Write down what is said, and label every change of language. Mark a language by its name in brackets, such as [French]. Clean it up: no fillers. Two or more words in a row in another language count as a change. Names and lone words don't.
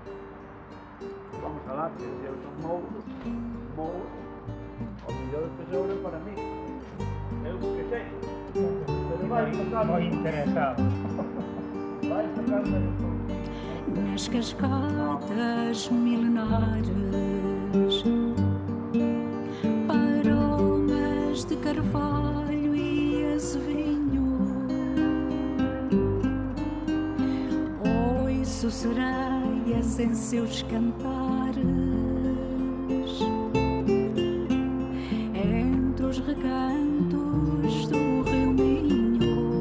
[Galician] Vamos a lá, que se eu son mouro, o mellor tesouro é para mí. Eu que sei. Pero vai sacando. Moi interesado. Vai sacando. [Portuguese] Nas cascatas milenares, aromas de carvalho e azevinho, ouço sereias em seus cantares, entre os recantos do rio Minho.